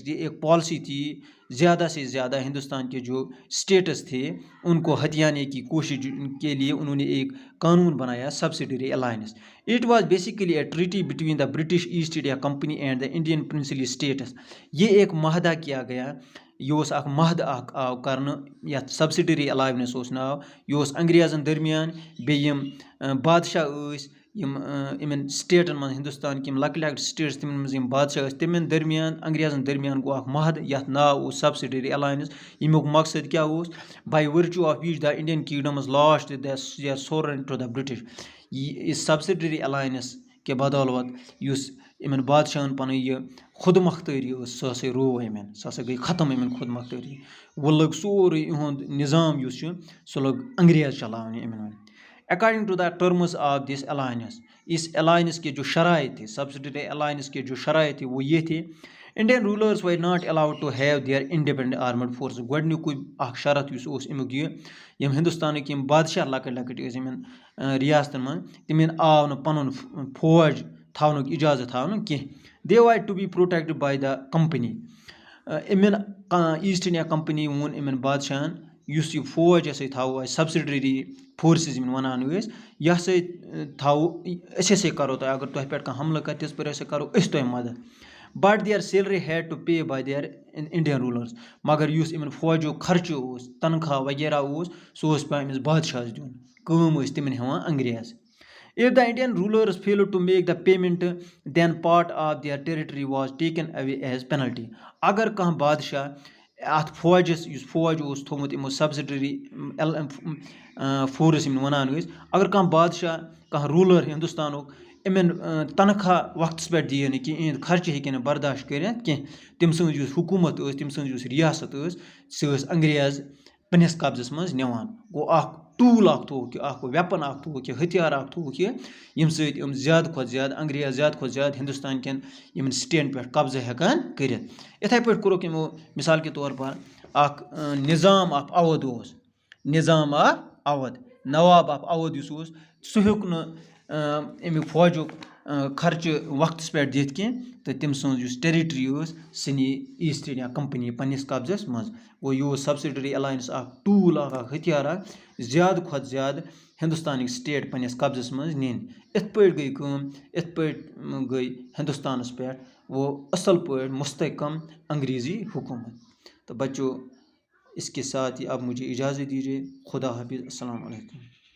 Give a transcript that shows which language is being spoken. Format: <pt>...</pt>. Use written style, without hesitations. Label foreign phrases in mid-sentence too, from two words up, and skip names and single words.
<ur>یہ ایک پالیسی تھی زیادہ سے زیادہ ہندوستان کے جو اسٹیٹس تھے ان کو ہتھیانے کی کوشش کے لیے انہوں نے ایک قانون بنایا</ur> <en>subsidiary alliance. It was basically a treaty between the British East India Company and the Indian princely states.</en> <ur>یہ ایک معاہدہ کیا گیا،</ur> <ks>یہ اخ معاہدہ آو کرنے یتھ</ks> <en>subsidiary alliance</en> <ks>ناو، یہ انگریزن درمیان بیم بادشاہ یمن سٹیٹن من ہندوستان کے لکٹ لکٹ سٹیٹس تمن من بادشاہ تمن درمیان انگریزن درمیان گو اخ معاہدہ یتھ ناو</ks> <en>subsidiary alliance.</en> <ks>یمیک مقصد کیا</ks> <en>by virtue of which the Indian kingdoms lost their sovereignty to the British.</en> <ur>اس</ur> <en>subsidiary alliance</en> <ur>کے بدولت</ur> <ks>اس یمن بادشاہن پن یہ خود مختاری سہ ہسا رو یمن، سہ ہسا گئی ختم یمن خود مختاری، وہ لگ سورے یہند نظام اس سہ لگ انگریز چلاونے یمن۔</ks> <en>According to the terms of this alliance,</en> <ur>اس الائنس کے جو شرائط تھے،</ur> <en>subsidiary alliance</en> <ur>کے جو شرائط تھے وہ یہ تھے:</ur> <en>Indian rulers were not allowed to have their independent armed forces.</en> <ks>گۄڈنیُکُے اکھ شرط یُس اوس امیُک یہ، یم ہندوستانٕکۍ یم بادشاہ لکٹ لکٹ ٲسۍ یمن ریاستن منٛز تمن آو نہٕ پنُن فوج تھاونُک اجازت تھاونہٕ کینٛہہ۔</ks> <en>they were to be protected by the company۔</en> <ks>یمن ایسٹ انڈیا کمپنی ووٚن یمن بادشاہن یُس یہ فوج ہسا تھاوو أسۍ</ks> <en>subsidiary forces</en> <ks>یمن ونان ٲسۍ، یہ ہسا تھاوو أسۍ ہسا کرو تۄہہِ، اگر تۄہہِ پٮ۪ٹھ کانٛہہ حملہٕ کرِ تِژ پھِر ہسا کرو أسۍ تۄہہِ مدد۔</ks> <en>But their salary had to pay by their Indian rulers.</en> <ks>مگر یُس یمن فوجُک خرچہٕ اوس، تنخواہ وغیرہ اوس، سُہ اوس پیوان أمِس بادشاہس دیُن، کٲم ٲسۍ تِمن ہٮ۪وان انگریز۔</ks> <en>If the Indian rulers failed to make the payment, then part of their territory was taken away as penalty۔</en> <ks>اگر کانٛہہ بادشاہ اتھ فوجس یُس فوج اوس تھوٚومُت یمو</ks> <en>subsidiary force</en> <ks>یمن ونان ٲسۍ، اگر کانٛہہ بادشاہ کانٛہہ روٗلر ہندوستانُک یمن تنخواہ وقتس پٮ۪ٹھ دِیہِ نہٕ کینٛہہ، یِہنٛد خرچہٕ ہیٚکہِ نہٕ برداشت کٔرِتھ کینٛہہ، تٔمۍ سٕنٛز یُس حکوٗمت ٲس، تٔمۍ سٕنٛز یُس ریاست ٲس، سۄ ٲس انگریز پننس قبضس منٛز نِوان۔ گوٚو اکھ ٹوٗل اکھ تھوٚوُکھ یہِ، اکھ ویپن اکھ تھوٚوُکھ یہِ، ہتھیار اکھ تھوٚوُکھ یہِ، ییٚمہِ سۭتۍ یِم زیادٕ کھۄتہٕ زیادٕ انگریز زیادٕ کھۄتہٕ زیادٕ ہندوستان کٮ۪ن یِمن سٹیٹن پٮ۪ٹھ قبضہٕ ہٮ۪کان کٔرِتھ۔ یِتھے پٲٹھۍ کوٚرُکھ یِمو مثال کے طور پر اکھ نظام آف اودھ اوس، نظام آف اودھ، نواب آف اودھ یُس اوس سُہ ہیوٚک نہٕ امیُک فوجُک خرچہٕ وقتَس پٮ۪ٹھ دِتھ کینٛہہ تہٕ تٔمۍ سٕنٛز یُس ٹیرِٹری ٲس سُہ نی ایٖسٹ اِنڈیا کَمپٔنی پنٛنِس قبضَس منٛز. گوٚو یہِ اوس</ks> <en>subsidiary alliance</en> <ks>اکھ ٹوٗل اکھ ہتھیار اکھ زیادٕ کھۄتہٕ زیادٕ ہِندُستانٕکۍ سٹیٹ پنٛنِس قبضَس منٛز نِنۍ. اِتھ پٲٹھۍ گٔے کٲم اِتھ پٲٹھۍ گٔے ہِندُستانَس پٮ۪ٹھ وہ اصل پٲٹھۍ مستحکم انگریزی حکومت.</ks> <ur>تو بچوں اس کے ساتھ ہی اب مجھے اجازت دیجیے. خدا حافظ.</ur> <ar>السلام علیکم.</ar>